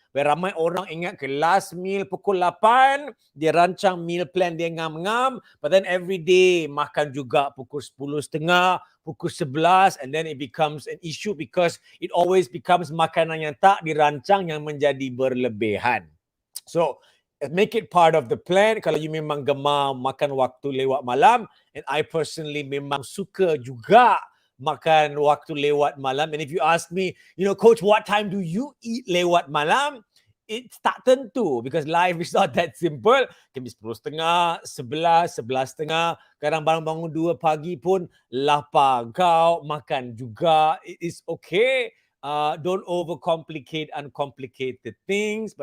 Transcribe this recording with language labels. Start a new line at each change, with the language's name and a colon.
Malay: Where ramai orang ingat ke last meal pukul 8, dia rancang meal plan dia ngam-ngam,
English: but then every day
Malay: makan juga pukul 10.30, pukul 11,
English: and then it becomes an issue because it always becomes
Malay: makanan yang tak dirancang yang menjadi berlebihan.
English: So, make it part of the plan.
Malay: Kalau you memang gemar makan waktu lewat malam,
English: and I personally
Malay: memang suka juga makan waktu lewat malam.
English: And if you ask me, Coach, what time do you eat
Malay: lewat malam?
English: It's
Malay: tak tentu
English: because life is not that simple. Can be 10.30, 11, 11.30.
Malay: Kadang bangun 2 pagi pun lapar kau, makan juga.
English: It is okay. Don't overcomplicate uncomplicated things.